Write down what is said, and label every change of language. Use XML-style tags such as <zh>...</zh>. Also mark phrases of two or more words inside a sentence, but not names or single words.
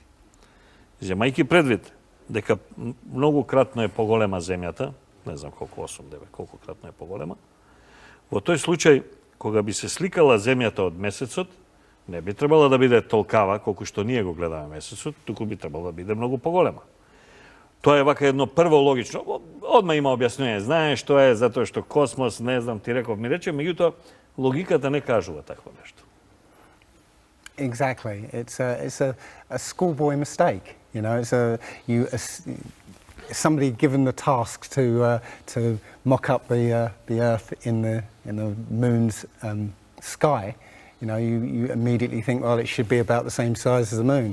<mk>Земајќи предвид дека многу кратно е поголема земјата, не знам колку, 8-9, колку кратно е поголема, во тој случај, кога би се сликала земјата од месецот, не би требала да биде толкава, колку што ние го гледаме месецот, туку би требало да биде многу поголема. Тоа е вака едно прво логично. Одма има објаснение. Знаеш, тоа е затоа што космос, не знам, ти реков, ми рече, меѓутоа логиката не кажува такво нешто.</mk> <en>Exactly. It's a schoolboy mistake. It's somebody given the task to mock up the Earth in the moon's sky. You know, you immediately think, well, it should be about the same size as the moon.</en>